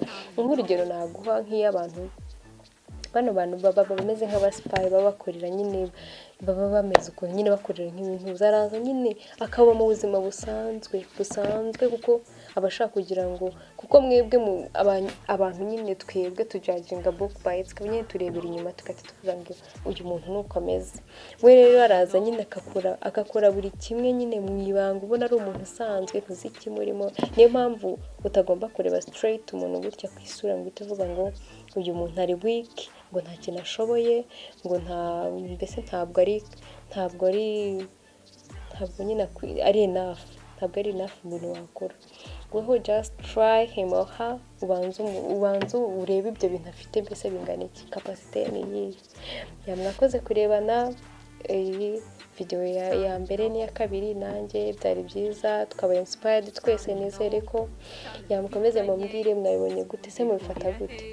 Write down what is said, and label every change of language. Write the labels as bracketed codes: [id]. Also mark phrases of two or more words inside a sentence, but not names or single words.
[rw] Nk'urugero naguha nk'iy'abantu, bano bantu baba bameze nk'abasipayi, baba bakorera nyine, baba bameze uko nyine bakorera nk'ibintu, zaraza nyine akaba mu buzima busanzwe kuko abashaka kugira ngo, kuko mwebwe abantu nyine twebwe tujajinga [en] book by its, [rw] nyine turebera inyuma tukati tuvuga ngo uyu muntu nuko ameze. We rero araza nyine akakora buri kimwe nyine mu ibanga, ubona ari umuntu usanzwe kuzi ikimurimo. Niyo mpamvu utagomba kureba straight umuntu gutya ku isura ngo uvuga ngo uyu muntu ari weak, ngo nta kintu ashoboye, ngo mbese ntabwo nyine ari enough, ntabwo ari enough ibintu wakora. [en] Wowe just try him or her, [rw] ubanza urebe ibyo bintu afite mbese bingana iki, capacity ni iyi. Mwakoze kurebana iyi video ya mbere n'iya kabiri, nanjye byari byiza, tukaba inspired twese. Nizere ko mukomeze mumbwire mwabibonye gute, se mubifata gute.